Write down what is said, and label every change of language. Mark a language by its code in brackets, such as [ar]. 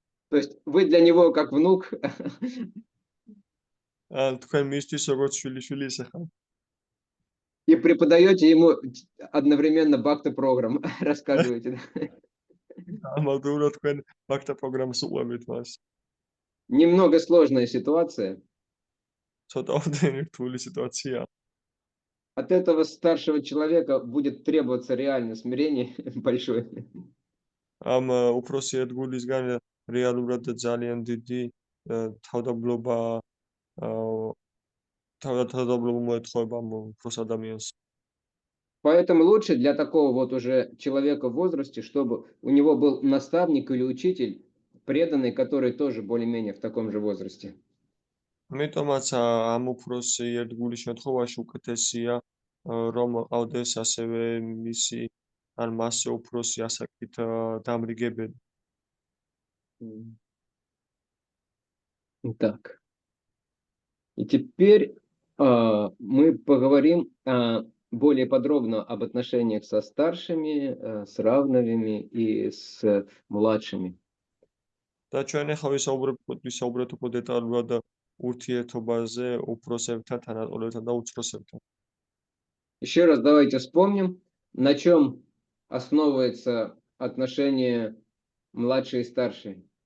[ru] То есть вы для него как внук, [ka] თქვენ მისთვის როგორც შვილი ისე [ru] и преподаете ему одновременно Bhakti программ, рассказываете. Да? [ka] ამავდროულად თქვენ ბაქთა პროგრამას უყურებთ მას. [ru] Немного сложная ситуация. [ka] ცოტა რთული სიტუაცია. [ru] От этого старшего человека будет требоваться реально смирение большое. [ka] ამ უფროსი ერთგულისგან რეალურად ძალიან დიდი თავდაბლობა თავდაბლობა მოეთხოვება ამ უფროს ადამიანს. [ru] Поэтому лучше для такого вот уже человека в возрасте, чтобы у него был наставник или учитель, преданный, который тоже более-менее в таком же возрасте. [ka] ამიტომაც ამ უფროსი ერთგულის შემთხვევაში უკეთესია რომ ყავდეს ასევე მისი ან მასზე უფროსი ასაკით დამრიგებელი. [ru] Так. И теперь мы поговорим более подробно об отношениях со старшими, с равными и с младшими. [ka] და ჩვენ ახლა ვისაუბრებთ უფრო დეტალურად ურთიერთობაზე უფროსებთან, თანატოლებთან და უცროსებთან. [ru] Еще раз давайте вспомним, на чем основывается отношение младший и старший.